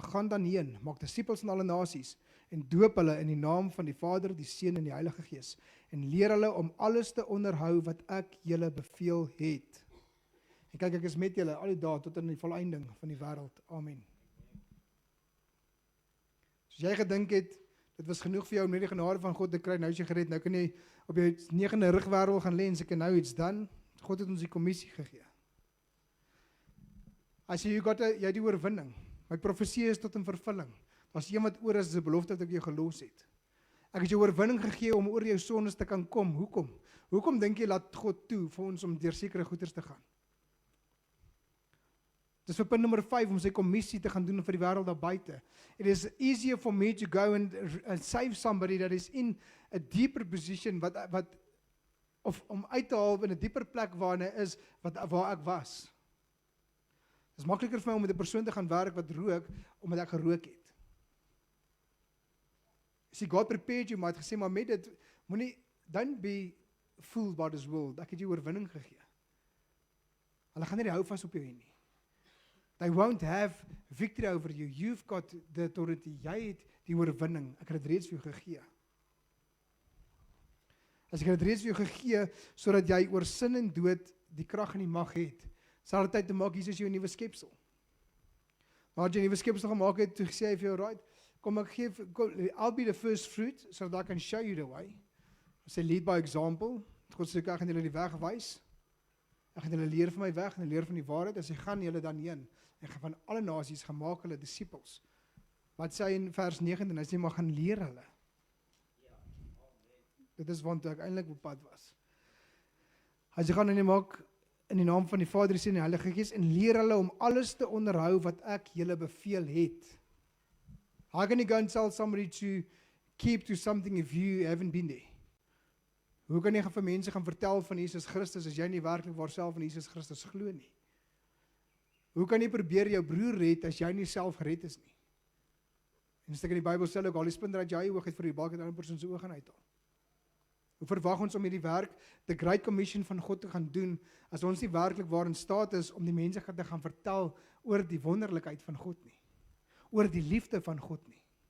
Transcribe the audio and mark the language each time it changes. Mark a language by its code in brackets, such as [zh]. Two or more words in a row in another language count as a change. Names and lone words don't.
[af] Gaan dan heen, maak disippels van alle nasies en doop hulle in die naam van die Vader, die Seun en die Heilige Gees en leer hulle om alles te onderhou wat ek julle beveel het. En kyk, ek is met julle al die dae tot in die volëinding van die wêreld. Amen. As jy gedink het, dit was genoeg vir jou om net die genade van God te kry, nou is jy gered, nou kan jy op jou 9de rugwervel gaan lê en sê, nou [en] it's done. [af] God het ons die kommissie gegee. Hy sê, jy het die oorwinning. My profesie is tot in vervulling. As een wat oor is, is 'n belofte dat ek jou gelos het. Ek het jou oorwinning gegee om oor jou sondes te kan kom. Hoekom? Hoekom dink jy laat God toe vir ons om deur sekere goeders te gaan? Dis vir punt nommer 5 om sy kommissie te gaan doen vir die wêreld daar buite. [en] It is easier for me to go and save somebody that is in a deeper position of [af] om uit te haal in 'n dieper plek waar hy is waar ek was. Dit is makliker vir my om met 'n persoon te gaan werk wat rook omdat ek gerook het. [en] See, God prepared you, [af] maar het gesê, maar met dit, [en] don't be fooled by this world. [af] Ek het jou oorwinning gegee. Hulle gaan nie die hou vas op jou hê nie. [en] They won't have victory over you. You've got the authority. [af] Jy het die oorwinning. Ek het dit reeds vir jou gegee. As ek het dit reeds vir jou gegee, sodat jy oor sin en dood die krag en die mag het, sal dit tyd te maak, hier is jou nuwe skepsel. Nadat jy 'n nuwe skepsel gemaak het, toe sê hy vir jou, [en] right, I'll be the first fruit, so that I can show you the way. Sê, lead by example. [af] God sê, ek gaan julle die weg wys. Ek gaan julle leer van my weg en leer van die waarheid. As jy gaan julle dan heen en gaan van alle nasies gemaak hulle disippels. Wat sê hy in vers 19? Hy sê, maar gaan leer hulle. Dit is want ek eintlik op pad was. Hy sê, gaan en maak in die naam van die Vader, die Seun en die Heilige Gees en leer hulle om alles te onderhou wat ek julle beveel het. [en] How can you go and tell somebody to keep to something if you haven't been there? [af] Hoe kan jy vir mense gaan vertel van Jesus Christus as jy nie werklik waarself in Jesus Christus glo nie? Hoe kan jy probeer jou broer red as jy nie self gered is nie? En stuk in die Bybel sê ook, al die splinter uit jou oog het vir die balk uit 'n ander persoon se oog gaan uithaal. Hoe verwag ons om hierdie werk, the Great Commission van God te gaan doen, as ons nie werklik waar in staat is om die mense te gaan vertel oor die wonderlikheid van God nie, oor die liefde van God nie.